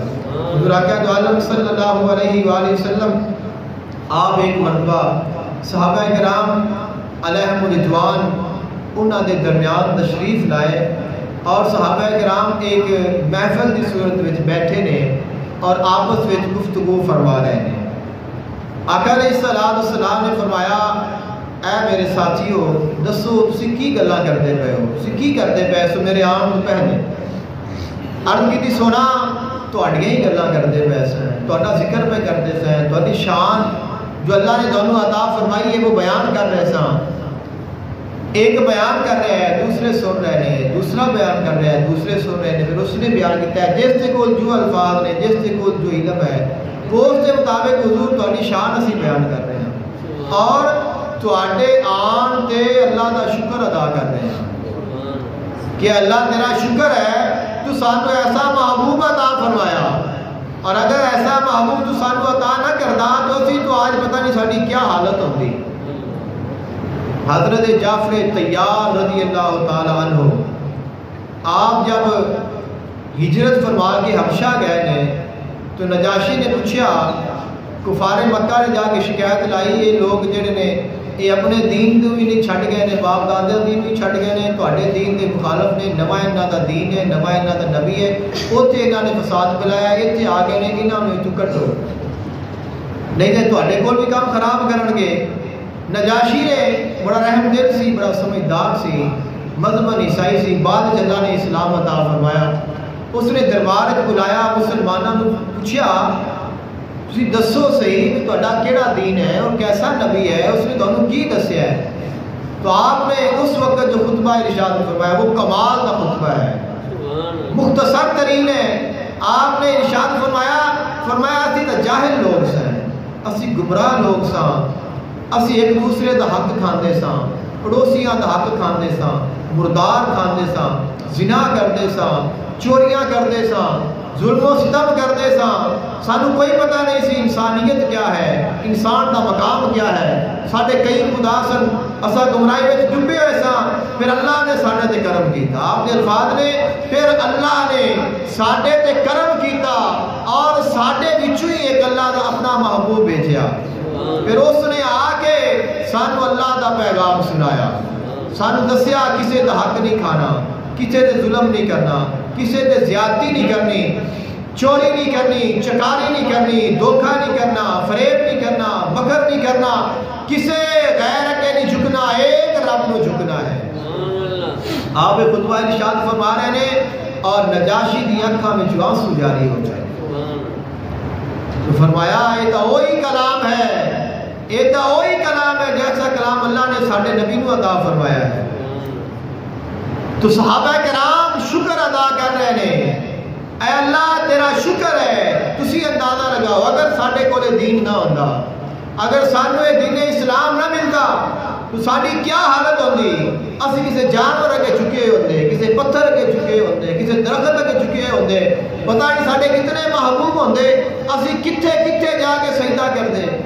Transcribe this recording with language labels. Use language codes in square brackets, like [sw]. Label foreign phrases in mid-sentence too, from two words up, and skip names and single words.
[ur] حضور آقا دو عالم صلی اللہ علیہ وآلہ وسلم آپ ایک مرتبہ صحابہ کرام علیہم رضوان [pa] انہاں دے [ur] درمیان تشریف لائے اور صحابہ کرام ایک محفل کی صورت میں بیٹھے نے اور آپس میں گفتگو فرما رہے ہیں. آقا علیہ السلام نے فرمایا اے میرے ساتھیو [pa] دسو تسی کی گلاں کرتے پے ہو, تسی کی کرتے پے سو میرے آن تو پہلے. عرض کی سونا تہاڈیاں ہی گلاں کرتے پے سن, تہاڈا ذکر پہ کرتے سن, تہاڈی شان جو اللہ نے دونوں عطا فرمائی ہے [ur] وہ بیان کر رہے [pa] سن. [ur] ایک بیان کر رہے ہیں دوسرے سن رہے ہیں, دوسرا بیان کر رہے ہیں دوسرے سن رہے ہیں. پھر اس نے بیان کیا ہے جس کے کول جو الفاظ نے, جس کے کول جو علم ہے وہ اس کے مطابق حضور تہاڈی شان اسی بیان کر رہے ہیں اور [pa] تہاڈے آن تے اللہ دا شکر [ur] ادا کر رہے ہیں کہ اللہ تیرا شکر ہے [pa] تو سانو [ur] ایسا محبوب عطا فرمایا, اور اگر ایسا محبوب تو سانو عطا نہ کرتا تو اسی تو آج پتہ نہیں ساری کیا حالت ہوتی. حضرت جعفر طیار رضی اللہ تعالی عنہ آپ جب ہجرت فرما کے حبشہ گئے نے تو نجاشی نے پوچھا, کفار مکہ نے جا کے شکایت لائی یہ لوگ جڑے نے یہ اپنے دین کو بھی نہیں چھڈ گئے نے، باپ دادے دین بھی چھڈ گئے نے، [pa] تواڈے دین دے مخالف نے، نواں انہاں دا دین ہے، نواں انہاں دا نبی ہے، اوتھے انہاں نے فساد پھیلایا، ایتھے آ گئے نے، انہاں نوں تو کٹو، نہیں تے تواڈے کول بھی کام خراب کرن گے۔ نجاشی نے بڑا رحم دل سی، بڑا سمجھدار سی، مذہباً عیسائی سی، بعد اللہ نے اسلام عطا فرمایا۔ اس نے دربار وچ بلایا، مسلمانوں نے پوچھا تسی دسو صحیح کہ تہاڈا کیڑا دین ہے اور کیسا نبی ہے، اس نے تانوں کی دسیا ہے؟ [ur] تو آپ نے اس وقت جو خطبہ ارشاد فرمایا وہ کمال کا خطبہ ہے، مختصر ترین ہے۔ آپ نے ارشاد فرمایا [pa] اسی تو جاہل لوگ سن، اسی گمراہ لوگ ساں، اسی ایک دوسرے دا حق کھاندے ساں، پڑوسیاں دا حق کھاندے ساں، مردار کھاندے ساں، زنا کردے ساں، چوریاں کردے ساں، ظلم و ستم کردے ساں، سانو کوئی پتہ نہیں سی انسانیت کیا ہے، انسان دا مقام کیا ہے، ساڈے کئی خدا سن، اسا گمراہی وچ ڈبے ہوئے ساں، پھر اللہ نے ساڈے تے کرم کیتا۔ [ur] آپ کے الفاظ نے [pa] پھر اللہ نے ساڈے تے کرم کیتا اور ساڈے وچوں ہی ایک اللہ دا اپنا محبوب بھیجیا، پھر اس نے آ کے سانو اللہ دا پیغام سنایا، سانو دسیا کسے دا حق نہیں کھانا، کسے تے ظلم نہیں کرنا، کسے تے زیادتی نہیں کرنی، چوری نہیں کرنی، چکاری نہیں کرنی، دھوکہ نہیں کرنا، فریب نہیں کرنا، مکر نہیں کرنا، کسے غیر کے نہیں جھکنا، ایک رب نو جھکنا ہے۔ [ur] آپ خطبہ ارشاد فرما رہے ہیں اور [pa] نجاشی دی اکھاں وچ [ur] آنسو جاری ہو جائے تو فرمایا یہ تو وہی کلام ہے، یہ تو وہی کلام ہے جیسا کلام اللہ نے [pa] ساڈے نبی نو [ur] عطا فرمایا ہے۔ تو صحابہ کرام شکر ادا کر رہے ہیں، اے اللہ تیرا شکر ہے، [pa] تسی اندازہ لگاؤ اگر ساڈے کولے دین نہ ہوندا، [ur] اگر سانو یہ دین اسلام نہ ملتا تو ساری کیا [pa] حالت ہوندی؟ اسی کسی جانور اگے جھکے ہوندے، کسی پتھر اگے جھکے ہوندے، کسی درخت اگے جھکے ہوندے، پتہ نہیں ساڈے کتنے محبوب ہوندے، اسی کتھے کتھے جا کے سجدہ کردے۔